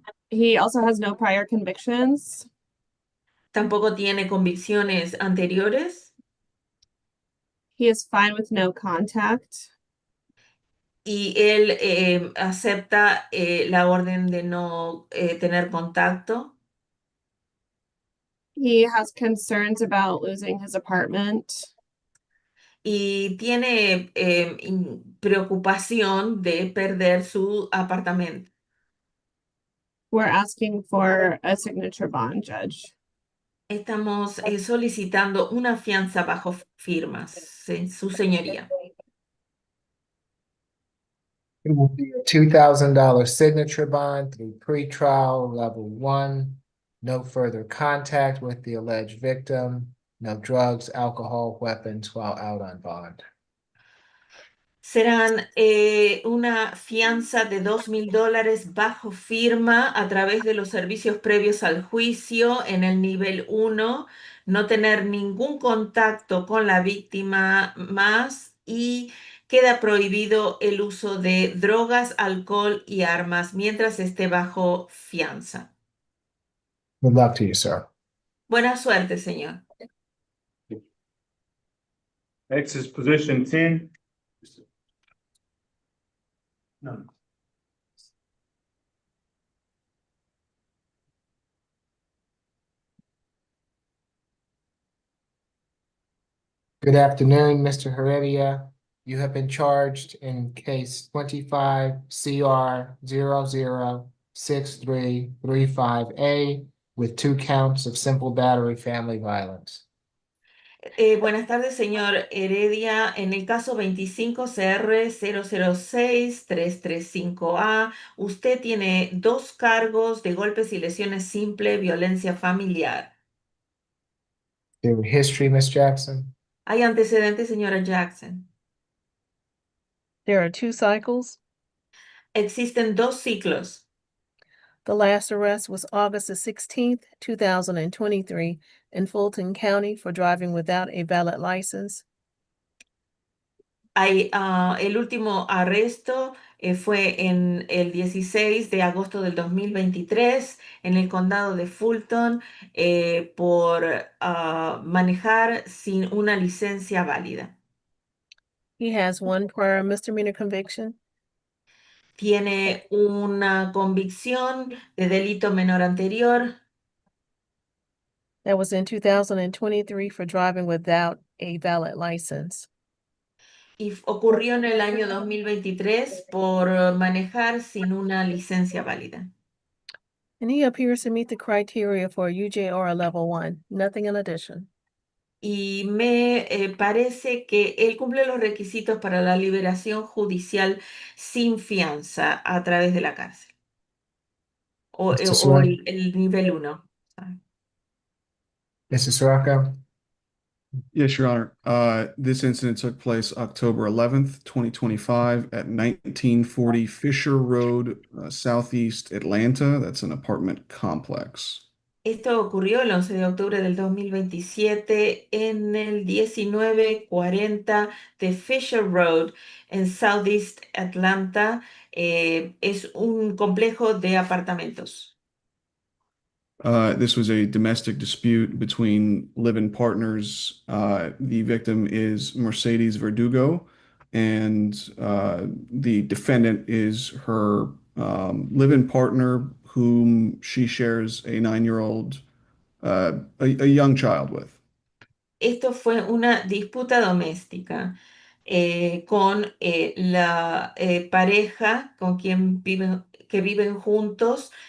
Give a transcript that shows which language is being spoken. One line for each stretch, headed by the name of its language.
English: He also has no prior convictions.
Spanish: Tampoco tiene convicciones anteriores
English: He is fine with no contact.
Spanish: y él acepta la orden de no tener contacto.
English: He has concerns about losing his apartment.
Spanish: Y tiene preocupación de perder su apartamento.
English: We're asking for a signature bond, Judge.
Spanish: Estamos solicitando una fianza bajo firmas, su señoría.
English: It will be a $2,000 signature bond through pretrial level 1. No further contact with the alleged victim. No drugs, alcohol, weapons while out on bond.
Spanish: Serán una fianza de $2,000 bajo firma a través de los servicios previos al juicio en el nivel 1, no tener ningún contacto con la víctima más y queda prohibido el uso de drogas, alcohol y armas mientras esté bajo fianza.
English: Good luck to you, sir.
Spanish: Buena suerte, señor.
English: Next is position 10. No. Good afternoon, Mr. Heredia. You have been charged in case 25 CR 006335A with 2 counts of simple battery family violence.
Spanish: Buenas tardes, señor Heredia. En el caso 25 CR 006-335A, usted tiene 2 cargos de golpes y lesiones simple, violencia familiar.
English: Your history, Ms. Jackson?
Spanish: ¿Hay antecedentes, señora Jackson?
English: There are 2 cycles.
Spanish: Existen 2 ciclos.
English: The last arrest was August the 16th, 2023 in Fulton County for driving without a valid license.
Spanish: El último arresto fue en el 16 de agosto del 2023 en el condado de Fulton por manejar sin una licencia válida.
English: He has 1 prior misdemeanor conviction.
Spanish: Tiene una convicción de delito menor anterior
English: That was in 2023 for driving without a valid license.
Spanish: y ocurrió en el año 2023 por manejar sin una licencia válida.
English: And he appears to meet the criteria for a UJR level 1, nothing in addition.
Spanish: Y me parece que él cumple los requisitos para la liberación judicial sin fianza a través de la cárcel
English: Mr.
Spanish: o Sor- el nivel 1.
English: Mrs. Sirocco? Yes, Your Honor. This incident took place October 11th, 2025 at 1940 Fisher Road, Southeast Atlanta. That's an apartment complex.
Spanish: Esto ocurrió el 11 de octubre del 2027 en el 1940 de Fisher Road en Southeast Atlanta. Es un complejo de apartamentos.
English: This was a domestic dispute between live-in partners. The victim is Mercedes Verdugo, and the defendant is her live-in partner, whom she shares a 9-year-old, a young child with.
Spanish: esto fue una disputa doméstica con la pareja con quien viven, que viven juntos.